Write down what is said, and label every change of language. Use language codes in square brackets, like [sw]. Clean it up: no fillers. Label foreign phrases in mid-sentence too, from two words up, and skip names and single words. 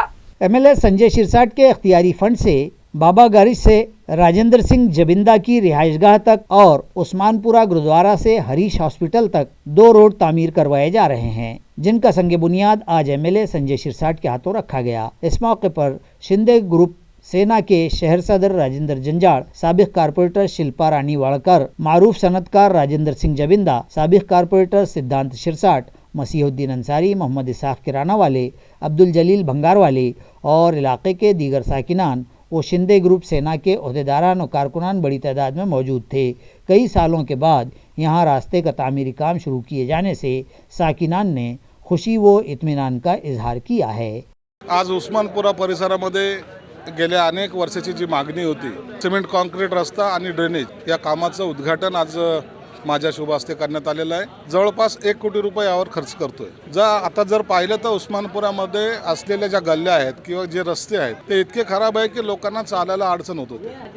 [ur] ایم ایل اے سنجے شرساٹ کے اختیاری فنڈ سے بابا گارج سے راجندر سنگھ جبندہ کی رہائش گاہ تک اور عثمان پورہ گرودوارہ سے ہریش ہاسپٹل تک 2 روڈ تعمیر کروائے جا رہے ہیں، جن کا سنگ بنیاد آج ایم ایل اے سنجے شرساٹ کے ہاتھوں رکھا گیا۔ اس موقع پر شندے گروپ سینا کے شہر صدر راجندر جنجاڑ، سابق کارپوریٹر شلپا رانی واڑکر، معروف صنعت کار راجندر سنگھ جبندہ، سابق کارپوریٹر سدھانت شرساٹ، مسیح الدین انصاری، محمد اسحاق کرانہ والے، عبد الجلیل بھنگار والے اور علاقے کے دیگر ساکنان و شندے گروپ سینا کے عہدیداران و کارکنان بڑی تعداد میں موجود تھے۔ کئی سالوں کے بعد یہاں راستے کا تعمیری کام شروع کیے جانے سے ساکنان نے خوشی و اطمینان کا اظہار کیا ہے۔ [mr] आज उस्मानपुरा परिसरामध्ये गेल्या अनेक वर्षाची जी मागणी होती, सिमेंट कॉन्क्रीट रस्ता आणि ड्रेनेज या कामाचं उद्घाटन आज माझ्या शुभ हस्ते करण्यात आलेलं आहे। जवळपास 1 कोटी रुपये यावर खर्च करतोय। आता जर पाहिलं तर उस्मानपुरामध्ये असलेल्या ज्या गल्ल्या आहेत किंवा जे रस्ते आहेत ते इतके खराब आहे की लोकांना चालायला अडचण होत होती।